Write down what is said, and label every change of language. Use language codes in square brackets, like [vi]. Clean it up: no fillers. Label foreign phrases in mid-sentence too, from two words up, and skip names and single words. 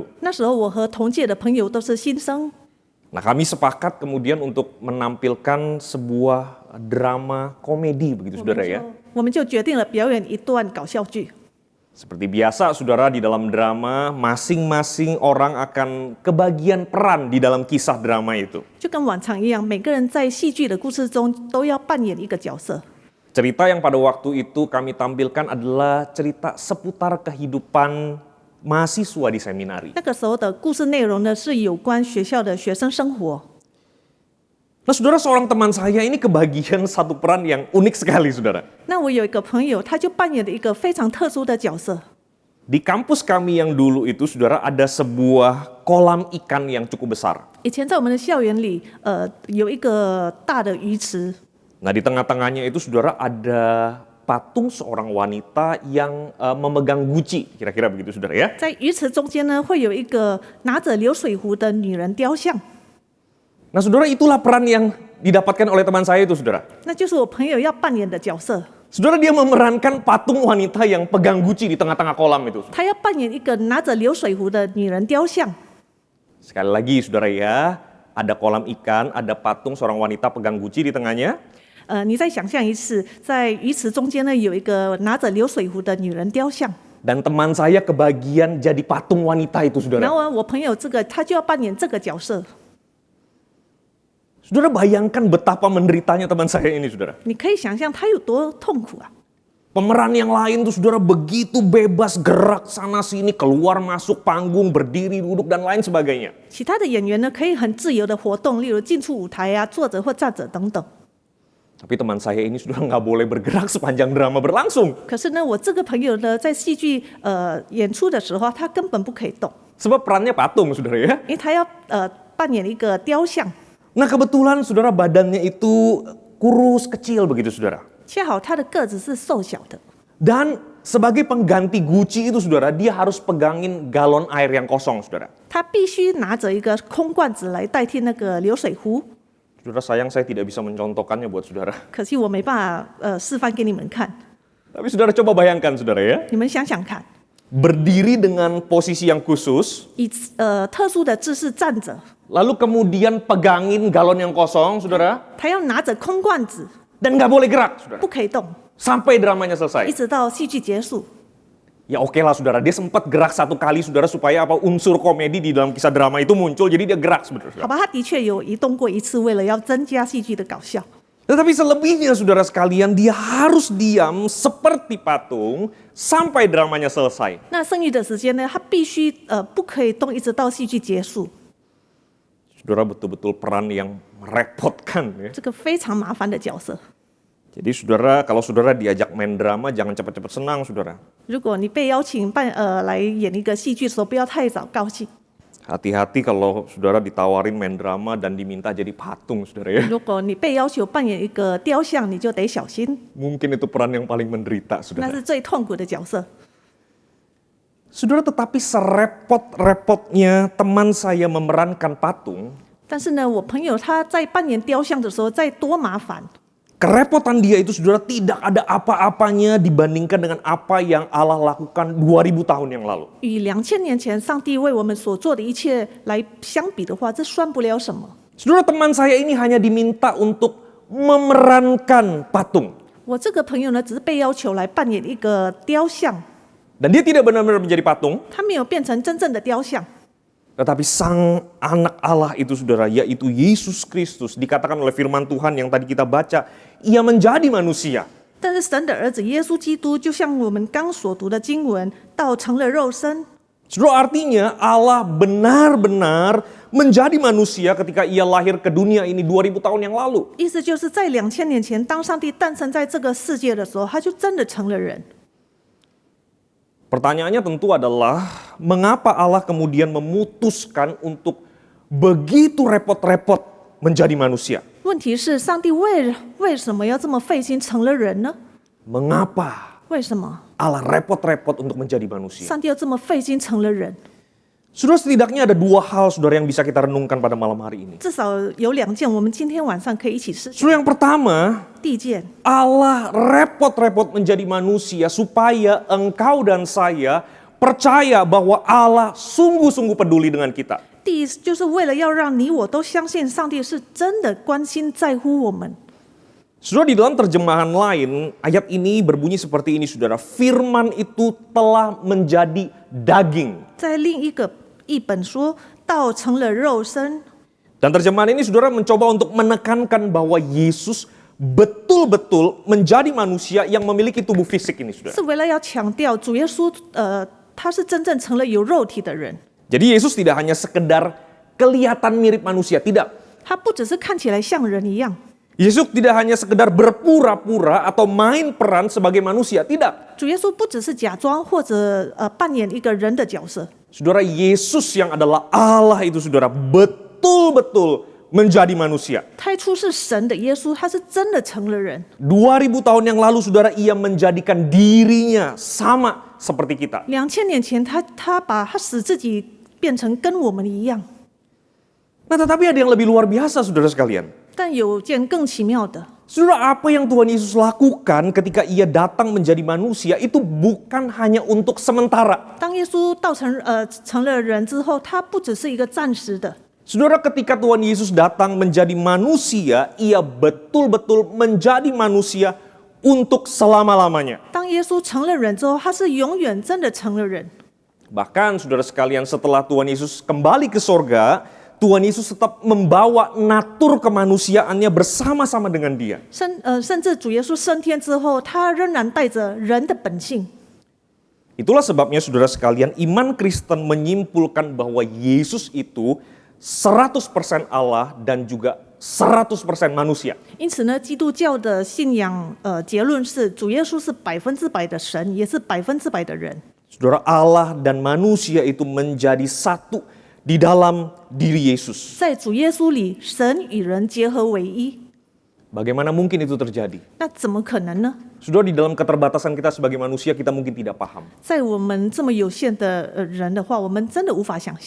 [zh] 那时候我和同届的朋友都是新生， [id] Nah kami sepakat kemudian untuk menampilkan sebuah drama komedi begitu saudara ya. [zh] 我们就决定了表演一段搞笑剧。 [id] Seperti biasa saudara, di dalam drama masing-masing orang akan kebagian peran di dalam kisah drama itu. [zh] 就跟往常一样，每个人在戏剧的故事中都要扮演一个角色。 [id] Cerita yang pada waktu itu kami tampilkan adalah cerita seputar kehidupan mahasiswa di seminari. [zh] 那个时候的故事内容呢，是有关学校的学生生活。 [id] Nah saudara, seorang teman saya ini kebagian satu peran yang unik sekali saudara. [zh] 那我有一个朋友，他就扮演了一个非常特殊的角色。 [id] Di kampus kami yang dulu itu saudara, ada sebuah kolam ikan yang cukup besar. [zh] 以前在我们的校园里，有一个大的鱼池， [id] Nah di tengah-tengahnya itu saudara ada patung seorang wanita yang memegang guci, kira-kira begitu saudara ya. [zh] 在鱼池中间呢，会有一个拿着流水壶的女人雕像。 [id] Nah saudara, itulah peran yang didapatkan oleh teman saya itu saudara. [zh] 那就是我朋友要扮演的角色。 [id] Saudara, dia memerankan patung wanita yang pegang guci di tengah-tengah kolam itu. [zh] 他要扮演一个拿着流水壶的女人雕像。 [id] Sekali lagi saudara ya, ada kolam ikan, ada patung seorang wanita pegang guci di tengahnya. [zh] 你再想象一次，在鱼池中间呢，有一个拿着流水壶的女人雕像。 [id] Dan teman saya kebagian jadi patung wanita itu [zh] 然 [id] saudara. [zh] 后我朋友他就要扮演这个角色。 [id] Saudara bayangkan betapa menderitanya teman saya ini saudara. [zh] 你可以想象他有多痛苦啊！ [id] Pemeran yang lain tuh saudara begitu bebas gerak sana sini, keluar masuk panggung, berdiri, duduk dan lain sebagainya. [zh] 其他的演员呢，可以很自由的活动，例如进出舞台啊、坐着或站着等等。 [id] Tapi teman saya ini sudah nggak boleh bergerak sepanjang drama berlangsung. [zh] 可是呢，我这个朋友呢，在戏剧演出的时候，他根本不可以动， [id] Sebab perannya patung saudara ya. [zh] 因为他要扮演一个雕像。 [id] Nah kebetulan saudara badannya itu kurus kecil begitu saudara. [zh] 恰好他的个子是瘦小的， [id] Dan sebagai pengganti guci itu saudara, dia harus pegangin galon air yang kosong saudara. [zh] 他必须拿着一个空罐子来代替那个流水壶。 [id] Saudara, sayang saya tidak bisa mencontohkannya buat saudara. [zh] 可惜我没办法示范给你们看， [id] Tapi saudara coba bayangkan saudara ya. [zh] 你们想想看， [id] berdiri dengan posisi yang khusus, [zh] 以特殊的姿势站着， [id] lalu kemudian pegangin galon yang kosong, saudara, [zh] 他要拿着空罐子， [id] dan nggak boleh gerak, saudara, [zh] 不可以动， [id] sampai dramanya [zh] 一 [id] selesai. [zh] 直到戏剧结束。 [id] Ya oke lah, saudara, dia sempat gerak satu kali, saudara, supaya apa unsur komedi di dalam kisah drama itu muncul, jadi dia gerak, saudara. [zh] 好吧，他的确有移动过一次，为了要增加戏剧的搞笑。 [id] Tetapi selebihnya, saudara sekalian, dia harus diam seperti patung sampai dramanya selesai. [zh] 那剩余的时间呢，他必须不可以动，一直到戏剧结束。 [id] Saudara, betul-betul peran yang merepotkan ya. [zh] 这个非常麻烦的角色。 [id] Jadi saudara, kalau saudara diajak main drama, jangan cepat-cepat senang, saudara. [zh] 如果你被邀请来演一个戏剧的时候，不要太早高兴。 [id] Hati-hati kalau saudara ditawarin main drama dan diminta jadi patung, saudara ya. [zh] 如果你被要求扮演一个雕像，你就得小心， [id] Mungkin itu peran yang paling menderita, [zh] 那 [id] saudara. [zh] 是最痛苦的角色。 [id] Saudara, tetapi serepot-repotnya teman saya memerankan patung, [zh] 但是呢，我朋友他在扮演雕像的时候，再多麻烦， [id] kerepotan dia itu, saudara, tidak ada apa-apanya dibandingkan dengan apa yang Allah lakukan 2000 tahun yang lalu. [zh] 与2000年前上帝为我们所做的一切来相比的话，这算不了什么。 [id] Saudara, teman saya ini hanya diminta untuk memerankan patung. [zh] 我这个朋友呢，只是被要求来扮演一个雕像， [id] Dan dia tidak benar-benar menjadi patung, [zh] 他没有变成真正的雕像。 [id] tetapi sang anak Allah itu, saudara, yaitu Yesus Kristus, dikatakan oleh firman Tuhan yang tadi kita baca, ia menjadi manusia. [zh] 但是神的儿子耶稣基督，就像我们刚所读的经文，道成了肉身。 [id] Saudara, artinya Allah benar-benar menjadi manusia ketika ia lahir ke dunia ini 2000 tahun yang lalu. [zh] 意思就是在2000年前，当上帝诞生在这个世界的时候，他就真的成了人。 [id] Pertanyaannya tentu adalah, mengapa Allah kemudian memutuskan untuk begitu repot-repot menjadi manusia? [zh] 问题是，上帝为什么要这么费心成了人呢？ [id] Mengapa [zh] 为什么 [id] Allah repot-repot untuk menjadi manusia? [zh] 上帝要这么费心成了人？ [id] Saudara, setidaknya ada dua hal, saudara, yang bisa kita renungkan pada malam hari ini. [zh] 至少有2件，我们今天晚上可以一起思想。 [id] Saudara, yang pertama, [zh] 第一件， [id] Allah repot-repot menjadi manusia supaya engkau dan saya percaya bahwa Allah sungguh-sungguh peduli dengan kita. [zh] 第一就是为了要让你我都相信上帝是真的关心在乎我们。 [id] Saudara, di dalam terjemahan lain, ayat ini berbunyi seperti ini, saudara. Firman itu telah menjadi daging. [zh] 在另一个译本说，道成了肉身。 [id] Dan terjemahan ini, saudara, mencoba untuk menekankan bahwa Yesus betul-betul menjadi manusia yang memiliki tubuh fisik ini, saudara. [zh] 是为了要强调主耶稣，他是真正成了有肉体的人。 [id] Jadi Yesus tidak hanya sekedar kelihatan mirip manusia, tidak. [zh] 他不只是看起来像人一样， [id] Yesus tidak hanya sekedar berpura-pura atau main peran sebagai manusia, tidak. [zh] 主耶稣不只是假装或者扮演一个人的角色。 [id] Saudara, Yesus yang adalah Allah itu, saudara, betul-betul menjadi manusia. [zh] 太初是神的耶稣，他是真的成了人。 [id] 2000 tahun yang lalu, saudara, ia menjadikan dirinya sama seperti kita. [zh] 2000 年前，他把他使自己变成跟我们一样。 [id] Nah, tetapi ada yang lebih luar biasa, saudara sekalian. [zh] 但有件更奇妙的， [id] Saudara, apa yang Tuhan Yesus lakukan ketika ia datang menjadi manusia itu bukan hanya untuk sementara. [zh] 当耶稣成了人之后，他不只是一个暂时的。 [id] Saudara, ketika Tuhan Yesus datang menjadi manusia, ia betul-betul menjadi manusia untuk selama-lamanya. [zh] 当耶稣成了人之后，他是永远真的成了人。 [id] Bahkan saudara sekalian, setelah Tuhan Yesus kembali ke sorga, Tuhan Yesus tetap membawa natur kemanusiaannya bersama-sama dengan dia. [zh] 甚至主耶稣升天之后，他仍然带着人的本性。 [id] Itulah sebabnya saudara sekalian, iman Kristen menyimpulkan bahwa Yesus itu 100% Allah dan juga 100% manusia. [zh] 因此呢，基督教的信仰结论是，主耶稣是100%的神，也是100%的人。 [id] Saudara, Allah dan manusia itu menjadi satu di dalam diri Yesus. [zh] 在主耶稣里，神与人结合为一。 [id] Bagaimana mungkin itu terjadi? [zh] 那怎么可能呢？ [id] Saudara, di dalam keterbatasan kita sebagai manusia, kita mungkin tidak paham. [zh] 在我们这么有限的人的话，我们真的无法想象。